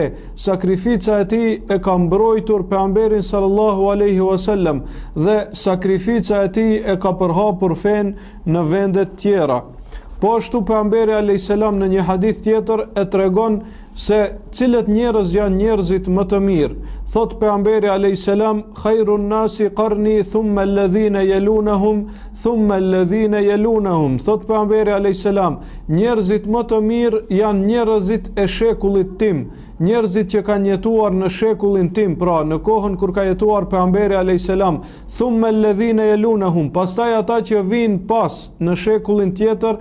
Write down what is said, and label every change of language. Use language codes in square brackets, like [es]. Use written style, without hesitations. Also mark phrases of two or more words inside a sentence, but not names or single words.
[sq] Sakrifica e tij e ka mbrojtur pejgamberin [ar] صلى الله عليه وسلم [sq] dhe sakrifica e tij e ka përhapur fen në vende të tjera. Po ashtu pejgamberi [ar] عليه السلام [sq] në një hadith tjetër e tregon se cilët njerëz janë njerëzit më të mirë. Thot pejgamberi [ar] عليه السلام: خير الناس قرني ثم الذين يلونهم ثم الذين يلونهم. [sq] Thot pejgamberi [ar] عليه السلام: [sq] njerëzit më të mirë janë njerëzit e shekullit tim, njerëzit që kanë jetuar në shekullin tim, pra në kohën kur ka jetuar pejgamberi [ar] عليه السلام. ثم الذين يلونهم, pastaj ata që vinë pas në shekullin tjetër.